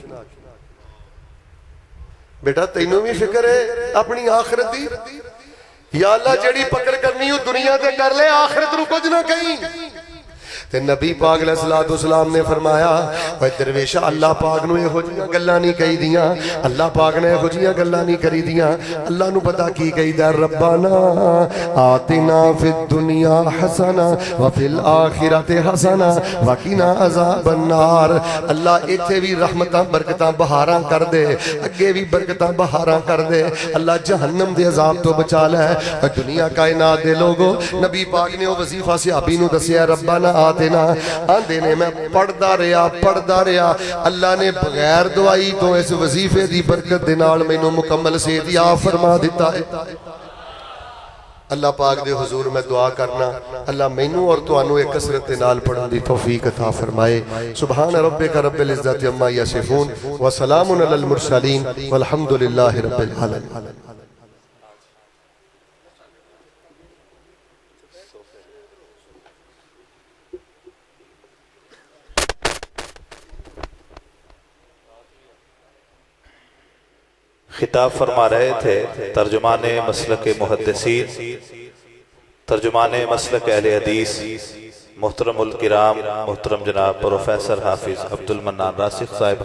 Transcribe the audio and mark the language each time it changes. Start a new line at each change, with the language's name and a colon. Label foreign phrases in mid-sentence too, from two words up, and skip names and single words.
Punjabi: بیٹا تینوں بھی فکر ہے اپنی آخرت دی، یا اللہ جیڑی پکڑ کرنی ہو دنیا تے کر لے، آخرت نوں کچھ نا کہیں. تے نبی پاک علیہ السلام نے فرمایا بھائی درویشا اللہ پاک نوں ایہو جیہیاں گلاں نہیں کہی دیاں، اللہ پاک نے ایہو جیہیاں گلاں نہیں کری دیاں. اللہ نوں پتا کی کہیدا
Arabic: ربنا آتنا في الدنيا حسنة وفي الآخرة حسنة وقنا عذاب النار.
Punjabi: اللہ ایتھے بھی رحمتاں برکتاں بہاراں کر دے، اگے بھی برکتاں بہاراں کر دے. اللہ جہنم دے عذاب تو بچا لے۔ دنیا کائنات دے لوگو نبی پاک نے وو وظیفہ صحابی نوں دسیا ربنا آندے نے میں پڑھدا رہا اللہ نے بغیر دوائی تو اس وظیفے کی برکت دے نال مینوں مکمل صحت یاب فرما دتا ہے. اللہ پاک دے حضور میں دعا کرنا اللہ مینوں اور تہانوں ایک کثرت دے نال پڑھن دی توفیق عطا فرمائے.
Arabic: سبحان ربك رب العزة عما يصفون وسلام على المرسلين والحمد لله رب العالمين.
Urdu: خطاب فرما رہے تھے ترجمان مسلک محدثین، ترجمان مسلک اہل حدیث محترم الکرام محترم جناب پروفیسر حافظ عبدالمنان راسخ صاحب